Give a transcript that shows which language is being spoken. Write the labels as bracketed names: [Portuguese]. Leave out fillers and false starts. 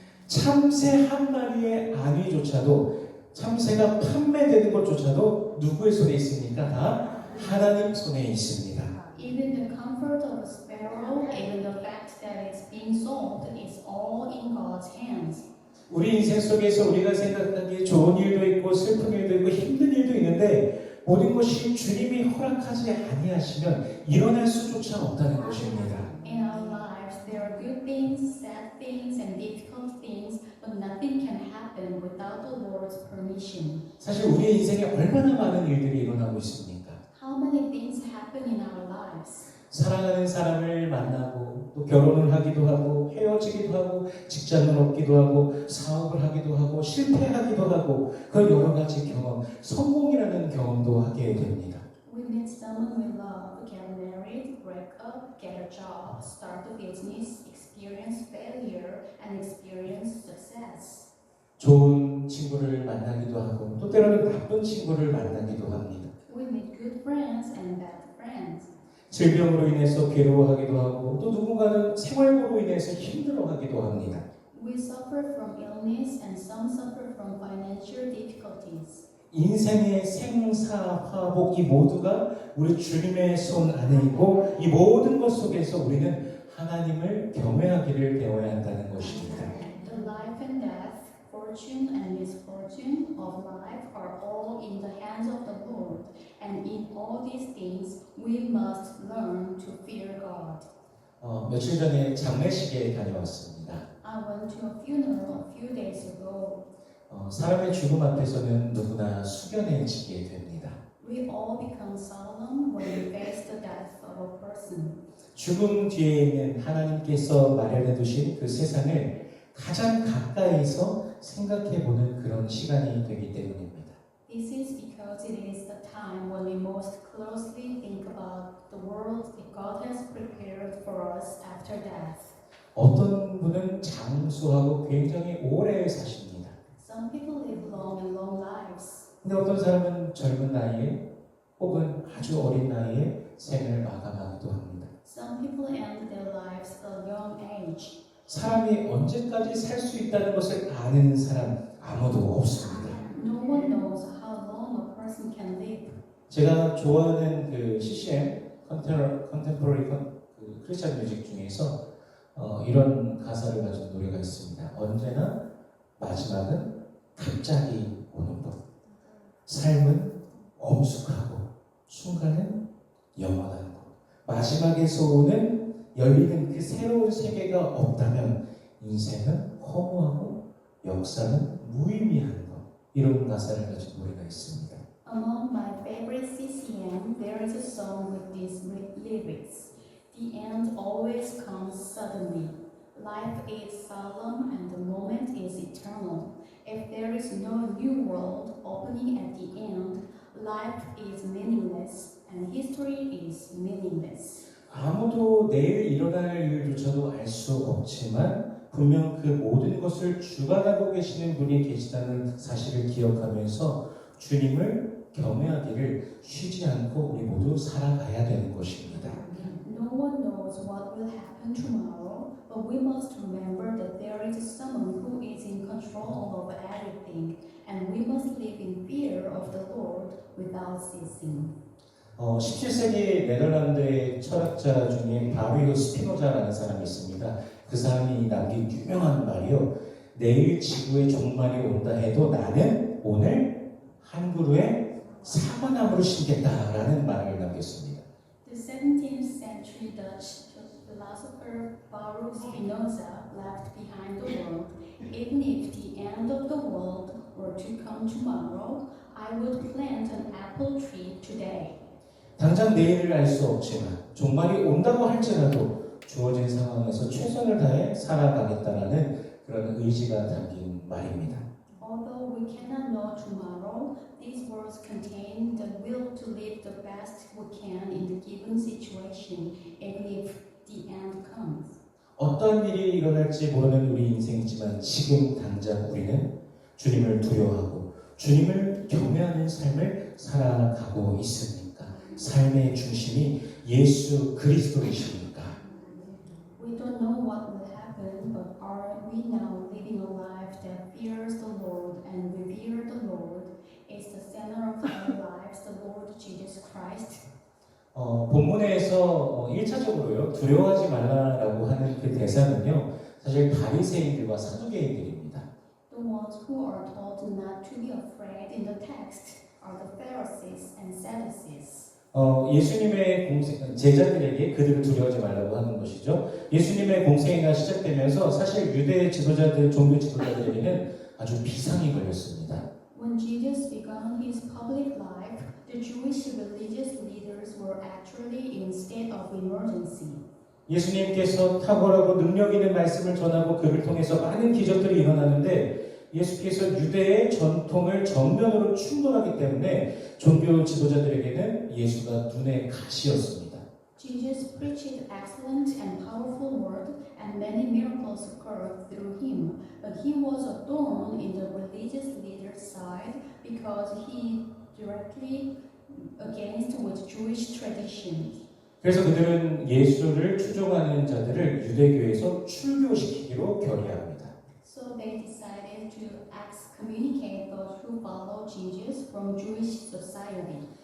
[Korean] 참새 한 마리의 안위조차도 참새가 판매되는 것조차도 누구의 손에 있습니까? 다 하나님 손에 있습니다. [English] Even the comfort of a sparrow, even the fact that it's being sold, is all in God's hands. [Korean] 우리 인생 속에서 우리가 생각하기에 좋은 일도 있고 슬픈 일도 있고 힘든 일도 있는데 모든 것이 주님이 허락하지 아니하시면 일어날 수조차 없다는 것입니다. [English] In our lives, there are good things, sad things, and difficult things, but nothing can happen without the Lord's permission. [Korean] 사실 우리의 인생에 얼마나 많은 일들이 일어나고 있습니까? [English] How many things happen in our lives? [Korean] 사랑하는 사람을 만나고 또 결혼을 하기도 하고 헤어지기도 하고 직장을 얻기도 하고 사업을 하기도 하고 실패하기도 하고 그런 여러 가지 경험, 성공이라는 경험도 하게 됩니다. [English] We meet someone we love, get married, break up, get a job, start a business, experience failure, and experience success. [Korean] 좋은 친구를 만나기도 하고 또 때로는 나쁜 친구를 만나기도 합니다. [English] We meet good friends and bad friends. [Korean] 질병으로 인해서 괴로워하기도 하고 또 누군가는 생활고로 인해서 힘들어하기도 합니다. [English] We suffer from illness and some suffer from financial difficulties. [Korean] 인생의 생사화복 이 모두가 우리 주님의 손 안에 있고 이 모든 것 속에서 우리는 하나님을 경외하기를 배워야 한다는 것입니다. [English] The life and death, fortune and misfortune of life are all in the hands of the Lord, and in all these things we must learn to fear God. [Korean] 며칠 전에 장례식에 다녀왔습니다. [English] I went to a funeral a few days ago. [Korean] 사람의 죽음 앞에서는 누구나 숙연해지게 됩니다. [English] We all become solemn when we face the death of a person. [Korean] 죽음 뒤에 있는 하나님께서 마련해 두신 그 세상을 가장 가까이서 생각해 보는 그런 시간이 되기 때문입니다. [English] This is because it is the time when we most closely think about the world that God has prepared for us after death. [Korean] 어떤 분은 장수하고 굉장히 오래 사십니다. [English] Some people live long and long lives. [Korean] 근데 어떤 사람은 젊은 나이에 혹은 아주 어린 나이에 생을 마감하기도 합니다. [English] Some people end their lives at a young age. [Korean] 사람이 언제까지 살 수 있다는 것을 아는 사람 아무도 없습니다. [English] No one knows how long a person can live. [Korean] 제가 좋아하는 그 CCM 컨템포러리 크리스천 뮤직 중에서 이런 가사를 가진 노래가 있습니다. 언제나 마지막은 갑자기 오는 것. 삶은 엄숙하고 순간은 영원한 것. 마지막에서 오는 열리는 그 새로운 세계가 없다면 인생은 허무하고 역사는 무의미한 것. 이런 가사를 가진 노래가 있습니다. [English] Among my favorite CCM, there is a song with these lyrics. The end always comes suddenly. Life is solemn and the moment is eternal. If there is no new world opening at the end, life is meaningless and history is meaningless. [Korean] 아무도 내일 일어날 일조차도 알 수 없지만 분명 그 모든 것을 주관하고 계시는 분이 계시다는 사실을 기억하면서 주님을 경외하기를 쉬지 않고 우리 모두 살아가야 되는 것입니다. [English] No one knows what will happen tomorrow, but we must remember that there is someone who is in control of everything, and we must live in fear of the Lord without ceasing. [Korean] 17세기 네덜란드의 철학자 중에 바리오 스피노자라는 사람이 있습니다. 그 사람이 남긴 유명한 말이요. 내일 지구의 종말이 온다 해도 나는 오늘 한 그루의 사과나무를 심겠다라는 말을 남겼습니다. [English] The 17th century Dutch philosopher Baruch Spinoza left behind the world. Even if the end of the world were to come tomorrow, I would plant an apple tree today. [Korean] 당장 내일을 알 수 없지만 종말이 온다고 할지라도 주어진 상황에서 최선을 다해 살아가겠다라는 그런 의지가 담긴 말입니다. [English] Although we cannot know tomorrow, these words contain the will to live the best we can in the given situation, even if the end comes. [Korean] 어떠한 일이 일어날지 모르는 우리 인생이지만 지금 당장 우리는 주님을 두려워하고 주님을 경외하는 삶을 살아가고 있습니까? 삶의 중심이 예수 그리스도이십니까? [English] We don't know what will happen, but are we now living a life that fears the Lord and revere the Lord? Is the center of our lives the Lord Jesus Christ? [Korean] 본문에서 1차적으로요 두려워하지 말라라고 하는 그 대상은요 사실 바리새인들과 사두개인들입니다. [English] The ones who are told not to be afraid in the text are the Pharisees and Sadducees. [Korean] 예수님의 공생, 제자들에게 그들을 두려워하지 말라고 하는 것이죠. 예수님의 공생애가 시작되면서 사실 유대 지도자들, 종교 지도자들에게는 아주 비상이 걸렸습니다. [English] When Jesus began his public life, the Jewish religious leaders were actually in state of emergency. [Korean] 예수님께서 탁월하고 능력 있는 말씀을 전하고 그를 통해서 많은 기적들이 일어나는데 예수께서 유대의 전통을 정면으로 충돌하기 때문에 종교 지도자들에게는 예수가 눈의 가시였습니다. [English] Jesus preached excellent and powerful word, and many miracles occurred through him. But he was a thorn in the religious leaders' side because he directly against with Jewish traditions. [Korean] 그래서 그들은 예수를 추종하는 자들을 유대교에서 출교시키기로 결의합니다. So they decided to excommunicate those who follow Jesus from Jewish society.